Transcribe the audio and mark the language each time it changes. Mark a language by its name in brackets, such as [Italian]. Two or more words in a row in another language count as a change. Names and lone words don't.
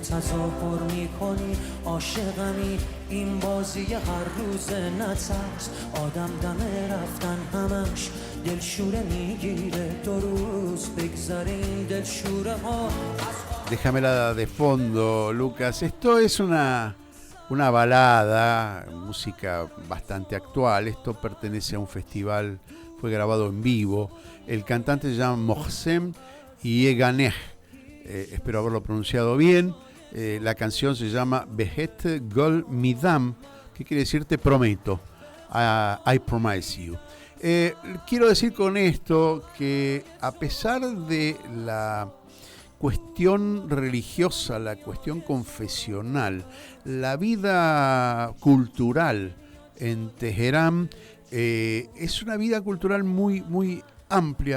[Persian] تظاهر میکنی عاشقمی این بازی هر روز نترس آدم دم رفتن همش دلشوره میگیره 2 روز بگذارین دلشوره ها. [Spanish] Déjamela de fondo, Lucas. Esto es una balada, música bastante actual. Esto pertenece a un festival, fue grabado en vivo. El cantante se llama Mohsen Yeganeh, espero haberlo pronunciado bien. La canción se llama Behet Gol Midam, que quiere decir te prometo, [English] I promise you. [Spanish] Quiero decir con esto que a pesar de la cuestión religiosa, la cuestión confesional, la vida cultural en Teherán es una vida cultural muy, muy amplia.